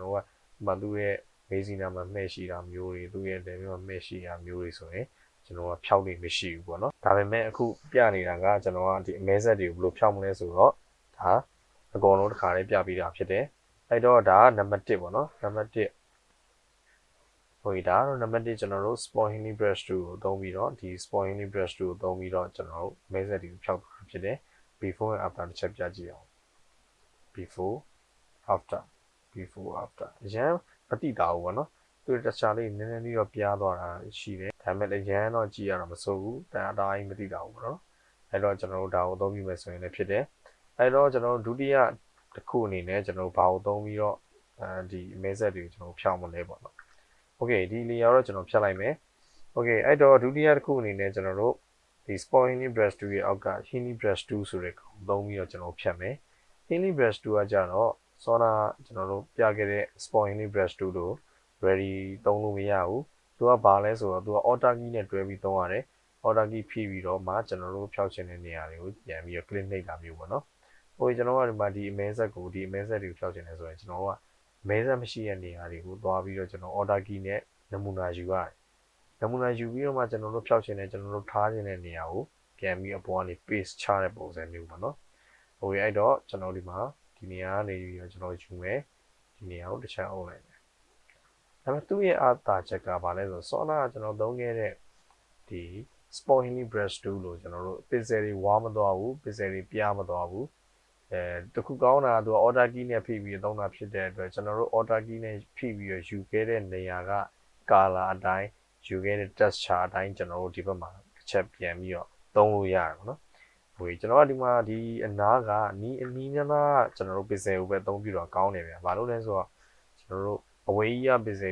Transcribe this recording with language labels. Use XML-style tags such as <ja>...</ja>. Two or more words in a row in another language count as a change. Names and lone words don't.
<my>တော်တို့ကမှသူ့ရဲ့မေးစီနာမှာမှဲ့ရှိတာမျိုးတွေသူ့ရဲ့တယ်မျိုးမှဲ့ရှိတာမျိုးတွေဆိုရင်ကျွန်တော်ကဖြောက်လို့မရှိဘူးပေါ့နော်ဒါပေမဲ့အခုပြနေတာကကျွန်တော်ကဒီအမဲဆက်တွေကိုဘယ်လိုဖြောက်မလဲဆိုတော့ဒါအကုန်လုံးတစ်ခါလေးပြပြီးတာဖြစ်တယ်အဲ့တော့ဒါကနံပါတ်1ပေါ့နော်နံပါတ်1ဟိုဒါတော့နံပါတ်1ကျွန်တော်တို့</my> <en>spot healing brush 2</en> <my>ကိုသုံးပြီးတော့ဒီ</my> <en>spot healing brush 2</en> <my>ကိုသုံးပြီးတော့ကျွန်တော်တို့မဲဆက်တွေကိုဖြောက်တာဖြစ်တယ်</my> <en>before and after</en> <my>တစ်ချက်ပြကြည့်အောင်</my> <en>before after</en> <my>အရင်မတိတာဘူးပေါ့နော်သူတခြားလေးနည်းနည်းလေးတော့ပြားသွားတာရှိတယ်ဒါပေမဲ့အရင်တော့ကြည့်ရတော့မ စိုးဘူးဒါအတိုင်းမတိတာဘူးပေါ့နော်အဲ့တော့ကျွန်တော်တို့ဒါကိုသုံးပြီးမယ်ဆိုရင်လည်းဖြစ်တယ်အဲ့တော့ကျွန်တော်တို့ဒုတိယတစ်ခုအနေနဲ့ကျွန်တော်တို့ဘာကိုသုံးပြီးတော့ဒီမဲဆက်တွေကိုကျွန်တော်ဖြောင်းမလဲပေါ့နော်โอเคဒီ layer တော့ကျွန်တော်ဖြတ်လိုက်မယ်โอเคအဲ့တော့ဒုတိယတစ်ခုအနေနဲ့ကျွန်တော်တို့ဒီ</my> <en>spot healing brush 2</en> <my>ရဲ့အောက်က</my> <en>healing brush 2</en> <my>ဆိုတဲ့ကောင်သုံးပြီးတော့ကျွန်တော်ဖြတ်မယ်</my> <en>healing brush 2</en> <my>ကကြတော့စောနာကျွန်တော်တို့ပြခဲ့တဲ့</my> <en>spot healing brush 2</en> <my>တို့ ready သုံးလို့မရဘူးသူကဘာလဲဆိုတော့သူက</my> <en>order key</en> <my>နဲ့တွဲပြီးသုံးရတယ်</my> <en>order key</en> <my>ဖြည့်ပြီးတော့မှကျွန်တော်တို့ဖျောက်ချင်တဲ့နေရာတွေကိုပြန်ပြီးတော့ click နှိပ်တာမျိုးပေါ့နော်ဟိုကျွန်တော်ကဒီမှာဒီအမဲဆက်ကိုဒီအမဲဆက်တွေကိုဖျောက်ချင်တယ်ဆိုရင်ကျွန်တော်ကအမဲဆက်မရှိတဲ့နေရာတွေကိုသွားပြီးတော့ကျွန်တော်</my> <en>order key</en> <my>နဲ့နမူနာယူရတယ်နမူနာယူပြီးတော့မှကျွန်တော်တို့ဖျောက်ချင်တဲ့ကျွန်တော်တို့ထားချင်တဲ့နေရာ ကိုပြန်ပြီးအပေါ်ကနေ paste ချတဲ့ပုံစံမျိုးပေါ့နော်ဟိုအဲ့တော့ကျွန်တော်ဒီမှာဒီနေရာကနေပြီးတော့ကျွန်တော်ယူမယ်ဒီနေရာကိုတစ်ချက်အုပ်လိုက်မယ်ဒါပေမဲ့သူ့ရဲ့အားသာချက်ကဘာလဲဆိုတော့စောနာကကျွန်တော်သုံးခဲ့တဲ့ဒီ</my> <en>spoiling brush tool</en> <my>လို့ကျွန်တော်တို့ pixel တွေဝါမသွားဘူး pixel တွေပြား မသွားဘူးတခုကောင်းတာကသူက</my> <en>order key</en> <my>နဲ့ဖိပြီးသုံးတာဖြစ်တဲ့အတွက်ကျွန်တော်တို့</my> <en>order key</en> <my>နဲ့ဖိပြီးယူခဲ့တဲ့နေရာက color အတိုင်းယူခဲ့တဲ့ texture အတိုင်းကျွန်တော်တို့ဒီဘက်မှာတစ်ချက်ပြန်ပြီး တော့သုံးလို့ရတယ်ပေါ့နော်ဟိုကျွန်တော်ကဒီမှာဒီအနားကနီးအနီးနားနားကျွန်တော်တို့ pixel ကိုပဲအသုံးပြုတော့ကောင်းတယ်ဗျာဘာလို့လဲဆိုတော့ကျွန်တော်တို့အဝေးကြီးက pixel</my>